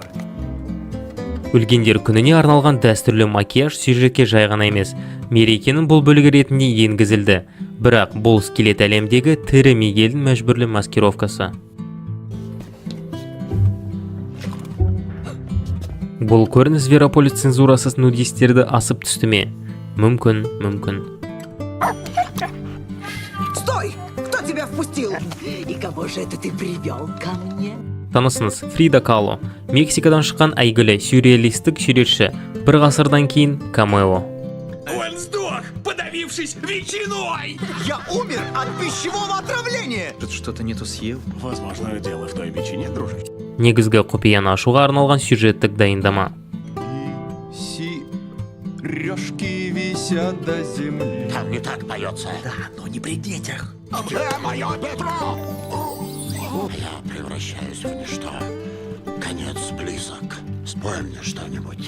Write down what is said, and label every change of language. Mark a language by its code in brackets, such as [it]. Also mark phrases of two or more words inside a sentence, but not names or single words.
[kk] Өлгендер күніне арналған дәстүрлі макияж сюжетке жай ғана емес, мерекенің бұл бөлігі ретінде енгізілді. Бірақ бұл скелет әлемдегі тірі Мигельдің мәжбүрлі маскировкасы. Бұл көрініс Зверополис цензурасыз нудистерді асып түсті ме? Мүмкін. [ru] Стой! Кто тебя впустил? И кого же это ты привел ко мне? [kk] Танысыңыз, Фрида Кало. Мексикадан шыққан әйгілі сюрреалистік суретші, бір ғасырдан кейін камео. [ru] Он сдох, подавившись ветчиной! Я умер от пищевого отравления. Что-то не то съел. Возможно, дело в той ветчине, дружище. [kk] Негізгі құпияны ашуға арналған сюжеттік дайындама. [ru] Сережки висят до земли. Там не так поется. Да, но не при детях. Где мое Петро? Я превращаюсь в ничто. Конец близок. Спой мне что-нибудь.